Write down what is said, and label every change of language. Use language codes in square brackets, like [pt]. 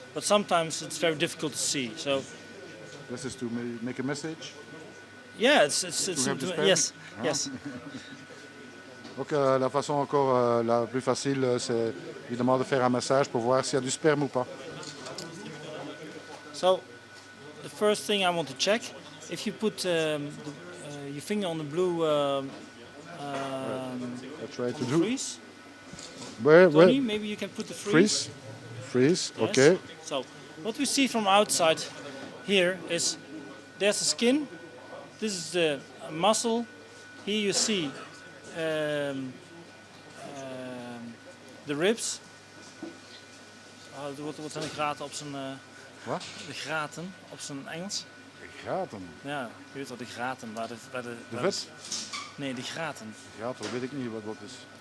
[en] But sometimes it's very difficult to see. So, This is to make a message. yeah, it's have the sperm? yes, Ah. yes. [fr] Donc la façon encore la plus facile, c'est évidemment de faire un massage pour voir s'il y a du sperme ou pas. [en] So, the first thing I want to check, if you put your finger on the blue I try to do. freeze, Where? Tony, maybe you can put the freeze. Freeze. Yes. Okay. So, what we see from outside here is there's the skin, this is the muscle, here you see the ribs. [nl] Wat zijn de graten op zijn... Wat? De graten op zijn Engels. De graten. Ja, je weet wel, de graten waar de De vet? Nee, die graten. Graten, weet ik niet wat dat is.